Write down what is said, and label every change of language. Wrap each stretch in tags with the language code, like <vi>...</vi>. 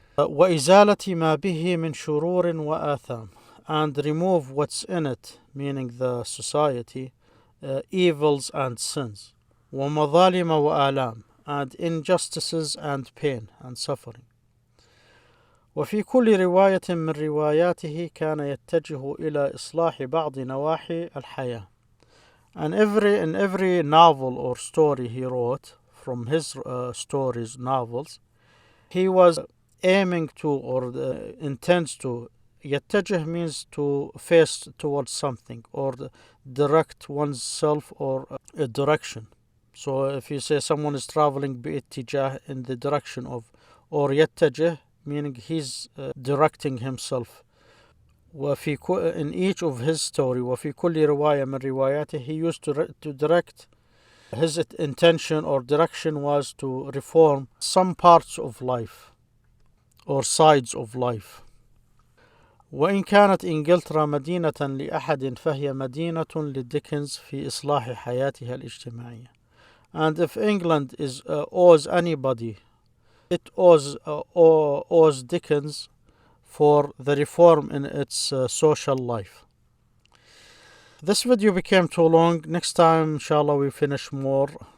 <ar>وإزالة ما به من شرور وآثام,</ar> <en>and remove what's in it, meaning the society, evils and sins.</en> <ar>ومظالم وآلام,</ar> <en>and injustices and pain and suffering.</en> <ar>وفي كل رواية من رواياته كان يتجه إلى إصلاح بعض نواحي الحياة.</ar> <en>And in every novel or story he wrote, from his novels, he was aiming to or intends to. يتجه means to face towards something or direct oneself or a direction. So if you say someone is traveling باتجاه in the direction of, or يتجه meaning he's directing himself. وفي in each of his story</en> <ar>وفي كل رواية من رواياته</ar> <en>he used to direct. His intention or direction was to reform some parts of life or sides of life.</en> <ar>وإن كانت إنجلترا مدينة لأحد فهي مدينة لديكنز في إصلاح حياتها الاجتماعية.</ar> <en>And if England owes anybody, it owes Dickens for the reform in its social life. This video became too long. Next time, inshallah, we finish more.</en>